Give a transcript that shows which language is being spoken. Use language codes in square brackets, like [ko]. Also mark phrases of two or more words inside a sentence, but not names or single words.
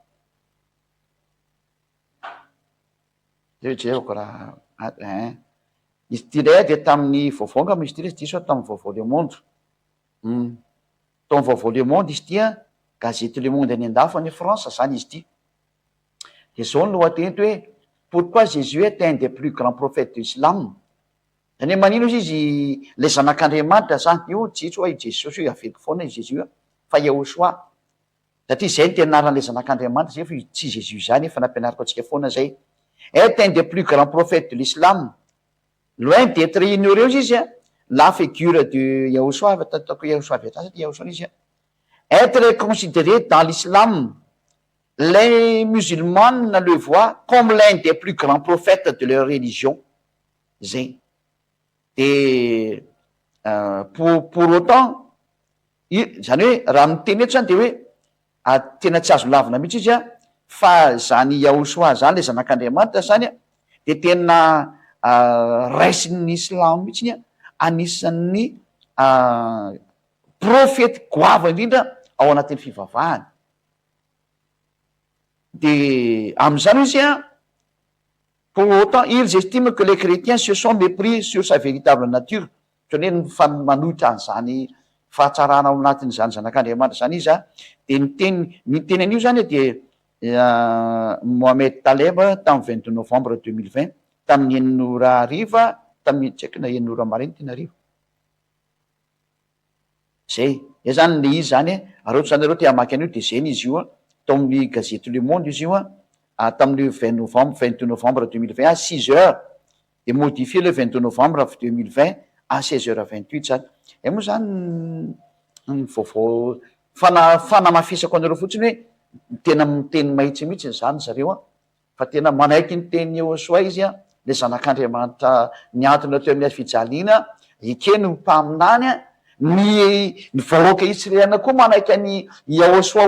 [mg] jereko raha izy ty ndray de tamin'ny vaovao nga misy ty izy diso tamin'ny vaovao Le Monde tamin'ny vaovao Le Monde izy ty gazety Le Monde any andafo any France zany izy ty de zao ny lohateny hoe [fr] pourquoi Jésus est un des plus grands prophètes de l'islam. [mg] Zany hoe manino izy le zanak'Andriamanitra zany io tsy hoe Jesosy io aveliko foana izy Jésus fa Yahosoa satria zay ny tenaran'le zanak'Andriamanitra zay fa tsy Jésus zany fa nampianariko antsika foana zay. [fr] Est un des plus grands prophètes de l'islam. Loin d'être ignoré izy la figure de Yahosoa [mg] ataoko Yahosoa viatrasa ty Yahosoa izy [fr] être considéré dans l'islam. Les musulmans le voient comme l'un des plus grands prophètes de leur religion. [mg] Zay. De [fr] pour autant [mg] zany hoe raha miteny eto zany de hoe tena tsy azo lavina mihitsy izy fa zany Yahosoa zany le zanak'Andriamanitra zany de tena raisin'ny Islamo mihitsy anisan'ny profety goava indrindra ao anatin'ny fivavahany. De am'zany izy [fr] pour autant ils estiment que les chrétiens se sont mépris sur sa véritable nature, [mg] ohatrany hoe fa manohitra an'zany fahatsarana ao anatin'zany zanak'Andriamanitra zany izy de niteny an'io zany de Mohamed Taleb tamin'ny 22 novembre 2020 tamin'ny enina ariva tamin'ny tsy haiko na enina mariny tena ariva zay zany le izy zany aroto zany areo te hamaky an'io de zeny izy io tao amin'ny gazety Le Monde izy io tamin'ny 22 novembre 2020 [fr] à 6 heures de modifié le [mg] 22 novembre 2020 à 16h28 zany moa zany ny vaovao fanamafisako anareo fotsiny hoe tena miteny mahitsy mihitsy zany zareo fa tena manaiky ny teny Yahosoa izy le zanak'Andriamanitra niantona teo amin'ny fijaliana ikeny mpaminany ny vahoaka Israeliana koa manaiky any Yahosoa